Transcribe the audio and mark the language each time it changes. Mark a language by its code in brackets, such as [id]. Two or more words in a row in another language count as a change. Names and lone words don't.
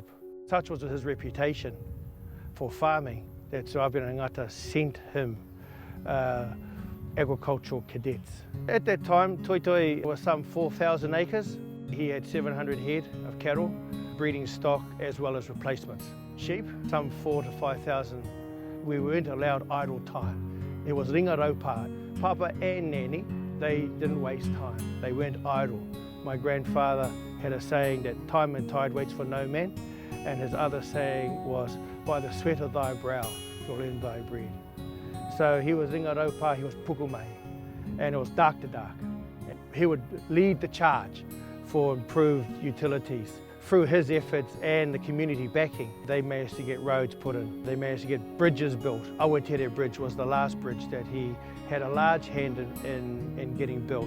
[en] Such was his reputation for farming that Apirana Ngata sent him agricultural cadets. At that time, Toitoi was some 4,000 acres. He had 700 head of cattle, breeding stock as well as replacements. Sheep, some 4,000 to 5,000. We weren't allowed idle time. It was [mi] ringa raupā. [en] Papa and Nanny, they didn't waste time. They weren't idle. My grandfather had a saying that time and tide waits for no man, and his other saying was, by the sweat of thy brow you'll earn thy bread. So he was [mi] ringa raupā, [en] he was pukumai, and it was dark to dark. He would lead the charge for improved utilities. Through his efforts and the community backing, they managed to get roads put in. They managed to get bridges built. Awatere Bridge was the last bridge that he had a large hand in getting built.